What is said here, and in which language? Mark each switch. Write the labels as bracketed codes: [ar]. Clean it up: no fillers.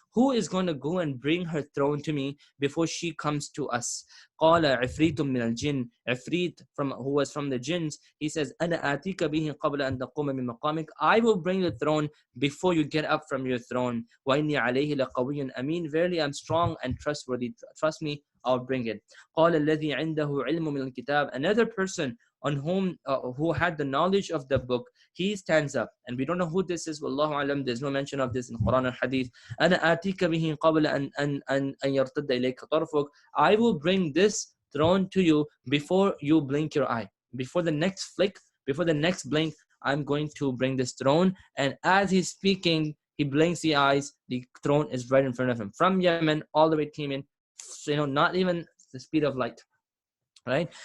[en] Who is going to go and bring her throne to me before she comes to us? [ar] Qala ifritum min al-jinn. [en] Ifrit, who was from the jinns, he says, [ar] Ana atika bihi qabla an taquma min maqamik. [en] I will bring the throne before you get up from your throne. [ar] Wa inni alayhi laqawiyyun amin. [en] Verily I'm strong and trustworthy. Trust me, I'll bring it. [ar] قال الذي عنده علم من الكتاب. [en] Another person on who had the knowledge of the book, he stands up, and we don't know who this is. Wallahu alam. There's no mention of this in Quran or Hadith. [ar] أنا آتيك به قبل أن يرتد إليك طرفك. [en] I will bring this throne to you before you blink your eye. Before the next flick, before the next blink, I'm going to bring this throne. And as he's speaking, he blinks the eyes. The throne is right in front of him. From Yemen, all the way it came in. Not even the speed of light, right?